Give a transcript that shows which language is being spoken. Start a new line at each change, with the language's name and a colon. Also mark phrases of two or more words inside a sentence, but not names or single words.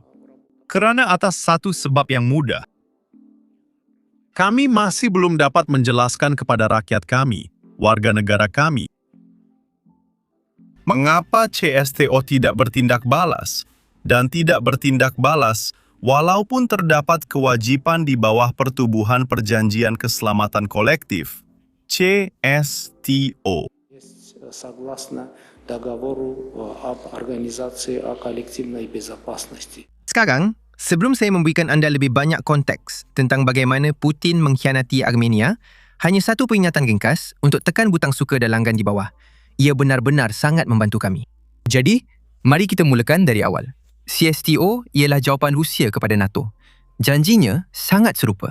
Malay: Kerana atas satu sebab yang mudah, kami masih belum dapat menjelaskan kepada rakyat kami, warga negara kami, mengapa CSTO tidak bertindak balas dan tidak bertindak balas walaupun terdapat kewajipan di bawah Pertubuhan Perjanjian Keselamatan Kolektif, CSTO.
Russian: Согласно договору об Организации о коллективной безопасности.
Malay: Sekarang, sebelum saya memberikan anda lebih banyak konteks tentang bagaimana Putin mengkhianati Armenia, hanya satu peringatan ringkas untuk tekan butang suka dan langgan di bawah. Ia benar-benar sangat membantu kami. Jadi, mari kita mulakan dari awal. CSTO ialah jawapan Rusia kepada NATO. Janjinya sangat serupa.